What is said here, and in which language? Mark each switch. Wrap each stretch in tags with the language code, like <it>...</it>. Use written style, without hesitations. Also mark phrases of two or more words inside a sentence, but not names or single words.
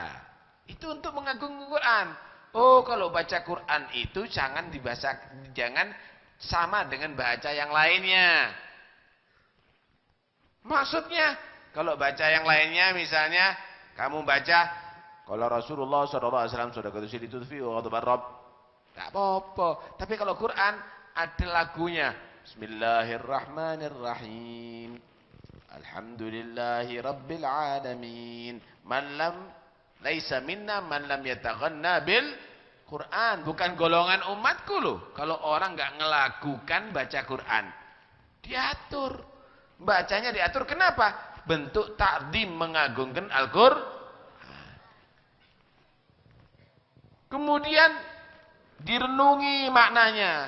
<id>Itu untuk mengagungkan Quran. Oh, kalau baca Quran itu jangan sama dengan baca yang lainnya. Maksudnya, kalau baca yang lainnya misalnya kamu baca kalau Rasulullah SAW sudah ketusi ditutfi</id> <ar>وغضب الرب.</ar> <id>Tak apa-apa. Tapi kalau Quran ada lagunya.</id> <ar>بسم الله الرحمن الرحيم. الحمد لله رب العالمين. ليس منا من لم يتغن بالقرآن.</ar> <id>Bukan golongan umatku loh. Kalau orang enggak ngelakukan baca Quran. Diatur. Bacanya diatur. Kenapa? Bentuk ta'zim mengagungkan Al-Quran. Kemudian direnungi maknanya.</id>